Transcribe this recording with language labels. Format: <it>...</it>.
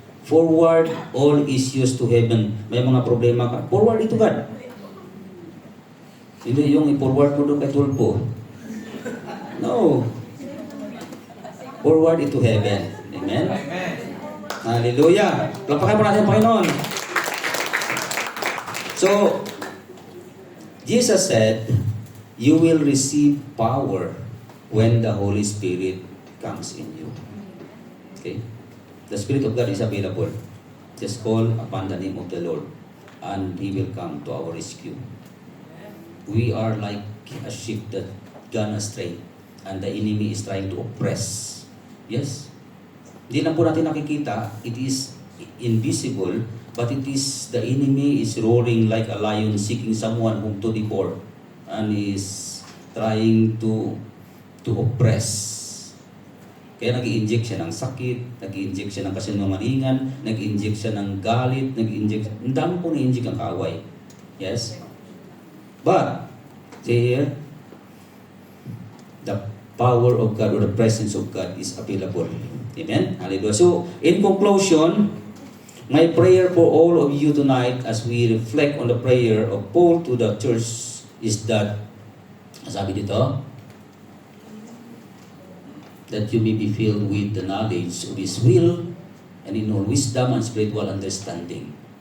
<en>Forward all issues to heaven.</en> <tl>May mga problema ka,</tl> <en>forward ito God.</en> <tl>Hindi yung i-forward mo doon kay Tulpo. No.</tl> <en>Forward ito heaven. Amen? Hallelujah.</en> <tl>Lapakan po natin ang Panginoon.</tl> <en>So, Jesus said, you will receive power when the Holy Spirit comes in you. Okay? The Spirit of God is available. Just call upon the name of the Lord and He will come to our rescue. We are like a sheep that gone astray and the enemy is trying to oppress. Yes?</en> <tl>Hindi lang po natin nakikita,</tl> <en>it is invisible, but it is the enemy is roaring like a lion seeking someone whom to devour and is trying to oppress.</en> <tl>Kaya nag-i-inject siya ng sakit, nag-i-inject siya ng kasinungalingan, nag-i-inject siya ng galit, ang dami po na-inject ang kaaway.</tl> <en>Yes? But, see here, the power of God or the presence of God is available. Amen? Hallelujah. So, in conclusion, My prayer for all of you tonight as we reflect on the prayer of Paul to the church is that,</en> <tl>sabi dito,</tl> <en>that you may be filled with the knowledge of His will and in all wisdom and spiritual understanding.</en>